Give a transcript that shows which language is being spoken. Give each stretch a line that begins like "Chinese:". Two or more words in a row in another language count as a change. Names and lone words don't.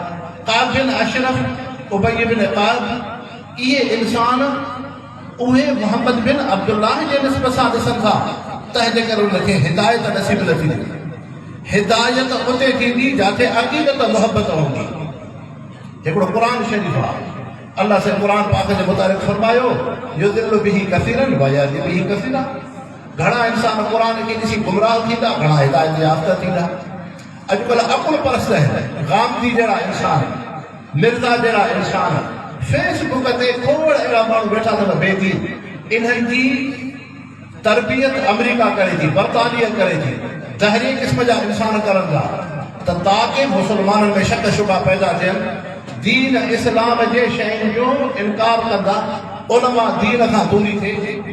Sindhi: काब बिन अशरफ, उबय बिन काब, इहे इंसान उहे मोहम्मद बिन अब्दुल्लाह जे निस्बत सां ॾिसनि था, तंहिंजे करे उनखे हिदायत नसीब नथी थिए। हिदायत उते थींदी जिथे अक़ीदत मुहबत हूंदी। हिकिड़ो क़ुरान शरीफ़ आहे, अल्लाह से क़ुरान पाक जे मुताबिक़ फरमायो,
Arabic: يضل به كثيرا ويهدي به كثيرا.
Sindhi: घणा इंसान क़ुरान खे ॾिसी गुमराह थींदा, घणा हिदायत याफ़्ता थींदा। अॼुकल्ह अकुल परस्त आहिनि, गांधी जहिड़ा इंसान, मिर्ज़ा जहिड़ा इंसान, फेसबुक ते खोड़ अहिड़ा माण्हू वेठा अथव बेदीन। इन्हनि जी तरबियत अमेरिका करे थी, बरतानिया करे थी, ज़हरी क़िस्म जा इंसान करनि था, त ताकि मुस्लमाननि में शक शुबा पैदा थियनि, दीन इस्लाम जे शयुनि जो इनकार कंदा, उलमा दीन खां दूरी थिए।